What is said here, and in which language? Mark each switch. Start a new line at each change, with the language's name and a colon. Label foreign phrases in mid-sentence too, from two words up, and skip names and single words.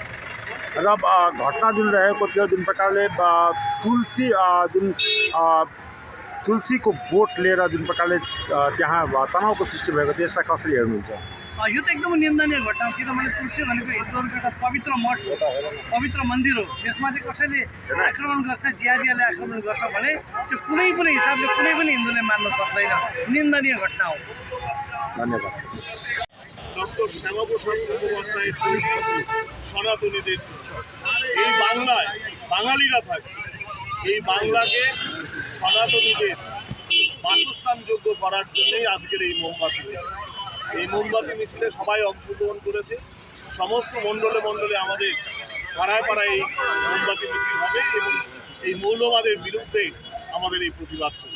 Nepali: र घटना जुन रहेको थियो जुन प्रकारले तुलसीको बोट लिएर जुन प्रकारले त्यहाँ तनावको सृष्टि भएको थियो, यसलाई कसरी हेर्नुहुन्छ? यो त एकदमै निन्दनीय घटना हो, किनभने तुलसी भनेको हिन्दूहरूको एउटा पवित्र मठ हो, पवित्र मन्दिर हो। त्यसमा चाहिँ कसैले आक्रमण गर्छ, जिहादीहरूले आक्रमण गर्छ भने त्यो कुनै पनि हिसाबले कुनै पनि हिन्दूले मान्न सक्दैन। निन्दनीय घटना हो। धन्यवाद।
Bangla: ডক্টর শ্যামাপ্রসাদ মুখোপাধ্যায়ের সনাতনীদের এই বাংলায় বাঙালিরা থাকে, এই বাংলাকে সনাতনীদের বাসস্থানযোগ্য করার জন্যই আজকের এই মোমবাতি মিছিল। এই মোমবাতি মিছিলে সবাই অংশগ্রহণ করেছে। সমস্ত মণ্ডলে মণ্ডলে আমাদের পাড়ায় পাড়ায় এই মোমবাতি মিছিল হবে এবং এই মৌলবাদের বিরুদ্ধে আমাদের এই প্রতিবাদ চলবে।